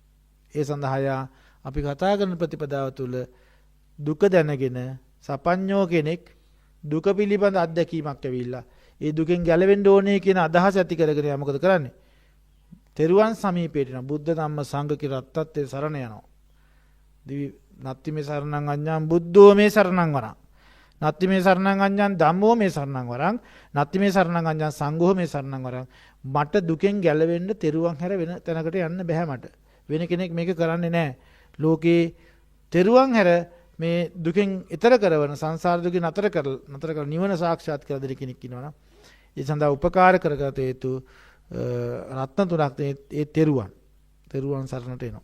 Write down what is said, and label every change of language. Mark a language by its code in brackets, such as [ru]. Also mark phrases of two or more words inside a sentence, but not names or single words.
[si] ඒ සඳහා අපි කතා කරන ප්‍රතිපදාව තුළ දුක දැනගෙන සපඤ්ඤෝ කෙනෙක් දුක පිළිබඳ අත්දැකීමක් ඇවිල්ලා ඒ දුකෙන් ගැලවෙන්න ඕනේ කියන අදහස ඇති කරගෙන යා මොකද කරන්නේ? තෙරුවන් සමීපයට යන [pi] බුද්ධ ධම්ම සංඝ [si] කි රත්තත්තේ සරණ යනවා. [pi] දිවි නත්ති මේ සරණං අඤ්ඤං බුද්ධෝ මේ සරණං වරං. නත්ති මේ සරණං අඤ්ඤං ධම්මෝ මේ සරණං වරං. නත්ති මේ සරණං අඤ්ඤං සංඝෝ මේ සරණං වරං. [si] මට දුකෙන් ගැලවෙන්න තෙරුවන් හැර වෙන තැනකට යන්න බෑ මට. වෙන කෙනෙක් මේක කරන්නේ නැහැ. ලෝකේ තෙරුවන් හැර මේ දුකෙන් ඈතර කරවන සංසාර දුකින් නතර කර නිවන සාක්ෂාත් කර දෙන කෙනෙක් ඉන්නවනම් ඒ සඳහා උපකාර කරගත යුතු රත්න තුනක් ඒ තෙරුවන් සරණට එනවා.